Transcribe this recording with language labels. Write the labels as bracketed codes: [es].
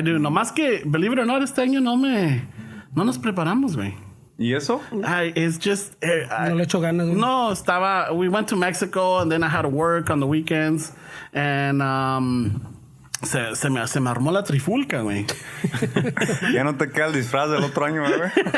[es] No más que, [en] believe it or not, [es] este año no nos preparamos, güey. ¿Y eso? [en] It's just... [es] No le echo ganas. [en] No, we went to Mexico and then I had to work on the weekends and [es] se me armó la trifulca, güey. Ya no te queda el disfraz del otro año, güey.